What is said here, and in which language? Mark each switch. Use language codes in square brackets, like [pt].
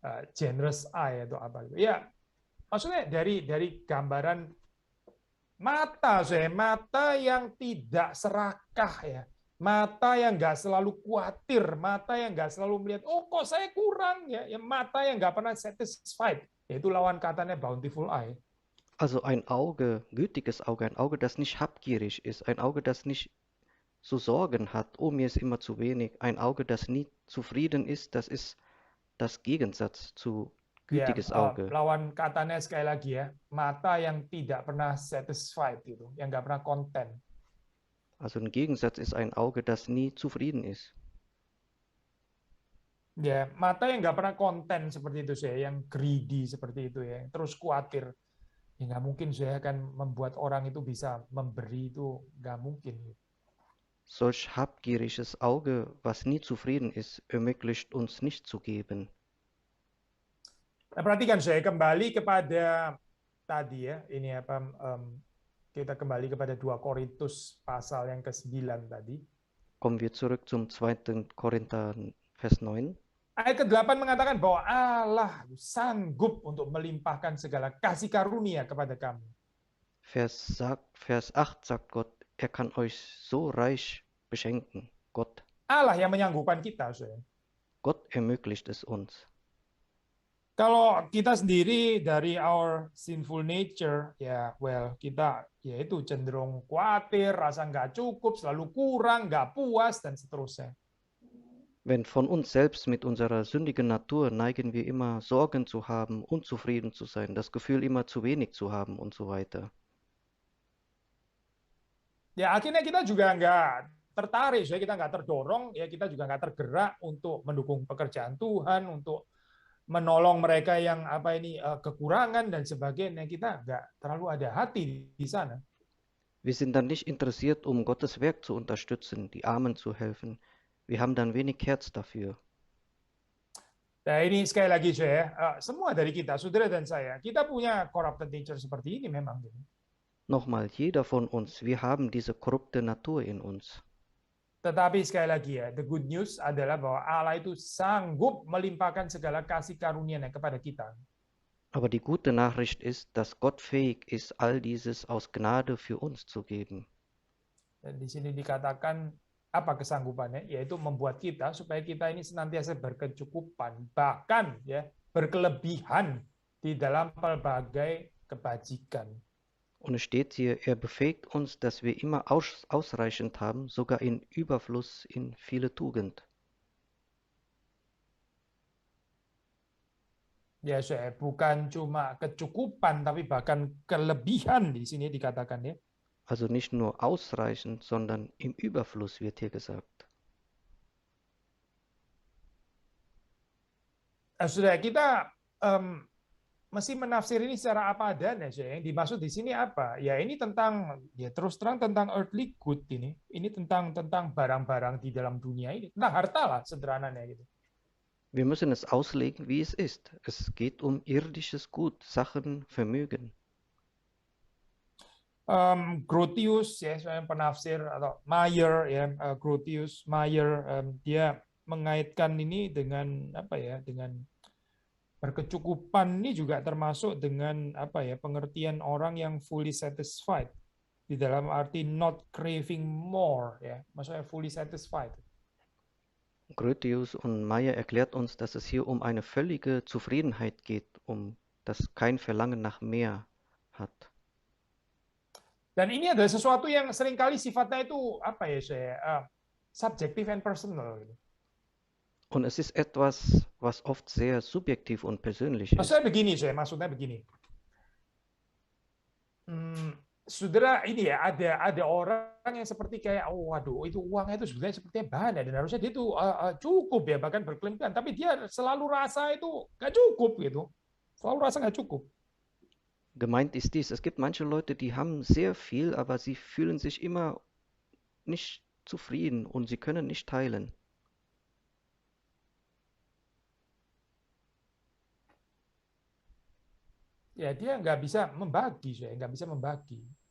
[en] Generous eye [id] atau apa gitu. Ya, maksudnya dari gambaran mata, mata yang tidak serakah ya, mata yang nggak selalu khawatir, mata yang nggak selalu melihat, oh kok saya kurang ya, mata yang nggak pernah satisfied, yaitu lawan katanya [en] bountiful eye. [de] Also ein Auge, gütiges Auge, ein Auge, das nicht habgierig ist, ein Auge, das nicht so Sorgen hat, oh mir ist immer zu wenig, ein Auge, das nie zufrieden ist, das ist das Gegensatz zu gütiges Auge. [id] Lawan katanya sekali lagi ya, mata yang tidak pernah satisfied gitu, yang nggak pernah konten. [de] Also ein Gegensatz ist ein Auge, das nie zufrieden ist. [id] Ya, mata yang nggak pernah konten seperti itu yang greedy seperti itu ya, terus khawatir. Ya nggak mungkin akan membuat orang itu bisa memberi, itu nggak mungkin. [de] Solch habgieriges Auge, was nie zufrieden ist, ermöglicht uns nicht zu geben. [id] Nah, perhatikan kembali kepada tadi ya, ini apa? Kita kembali kepada 2 Korintus pasal yang ke-9 tadi. [de] Kommen wir zurück zum 2. Korinther Vers 9. [id] Ayat ke-8 mengatakan bahwa Allah sanggup untuk melimpahkan segala kasih karunia kepada kamu. [de] Vers 8 sagt Gott, er kann euch so reich beschenken. Gott. [id] Allah yang menyanggupkan kita, [de] Gott ermöglicht es uns. [id] Kalau kita sendiri dari [en] our sinful nature, [id] ya, [en] well, [id] kita ya itu cenderung khawatir, rasa nggak cukup, selalu kurang, nggak puas, dan seterusnya. [de] Wenn von uns selbst mit unserer sündigen Natur neigen wir immer Sorgen zu haben, unzufrieden zu sein, das Gefühl immer zu wenig zu haben und so weiter. [id] Ya akhirnya kita juga nggak tertarik, so kita nggak terdorong, ya kita juga nggak tergerak untuk mendukung pekerjaan Tuhan, untuk menolong mereka yang apa ini kekurangan dan sebagainya. Kita nggak terlalu ada hati di sana. [de] Wir sind dann nicht interessiert, um Gottes Werk zu unterstützen, die Armen zu helfen. Wir haben dann wenig Herz dafür. [id] Nah ini sekali lagi saya, semua dari kita, saudara dan saya, kita punya [en] corrupted nature [id] seperti ini memang. [de] Nochmal, jeder von uns, wir haben diese korrupte Natur in uns. [id] Tetapi sekali lagi ya, [en] the good news [id] adalah bahwa Allah itu sanggup melimpahkan segala kasih karunia-Nya kepada kita. [de] Aber die gute Nachricht ist, dass Gott fähig ist, all dieses aus Gnade für uns zu geben. [id] Dan di sini dikatakan apa kesanggupannya, yaitu membuat kita supaya kita ini senantiasa berkecukupan, bahkan ya berkelebihan di dalam pelbagai kebajikan. [de] Und es steht hier, er befähigt uns, dass wir immer ausreichend haben, sogar in Überfluss in viele Tugend. [id] Ya, saya bukan cuma kecukupan, tapi bahkan kelebihan di sini dikatakan ya. [de] Also nicht nur ausreichend, sondern im Überfluss wird hier gesagt. [id] Saudara, kita mesti menafsir ini secara apa adanya. Yang dimaksud di sini apa? Ya ini tentang, ya terus terang tentang [en] earthly good [id] ini. Ini tentang barang-barang di dalam dunia ini. Tentang harta lah sederhananya gitu. [de] Wir müssen es auslegen, wie es ist. Es geht um irdisches Gut, Sachen, Vermögen. [id] Grotius ya, saya penafsir atau Meyer ya, Grotius Meyer, dia mengaitkan ini dengan apa ya, dengan berkecukupan ini juga termasuk dengan apa ya, pengertian orang yang [en] fully satisfied, [id] di dalam arti [en] not craving more [id] ya, maksudnya fully satisfied. [de] Grotius und Meyer erklärt uns, dass es hier um eine völlige Zufriedenheit geht, dass kein Verlangen nach mehr hat. [id] Dan ini adalah sesuatu yang seringkali sifatnya itu apa ya, saya subjektif [en] and personal. [de] Und es ist etwas, was oft sehr subjektiv und persönlich ist. [id] Maksudnya begini. Saudara, ini ya ada orang yang seperti kayak, oh waduh, itu uangnya itu sebenarnya sepertinya banyak dan harusnya dia itu cukup ya, bahkan berkelebihan, tapi dia selalu rasa itu nggak cukup gitu, selalu rasa nggak cukup. [de] Gemeint ist dies, es gibt manche Leute, die haben sehr viel, aber sie fühlen sich immer nicht zufrieden und sie können nicht teilen. [id] Ya, dia nggak bisa membagi, nggak bisa membagi.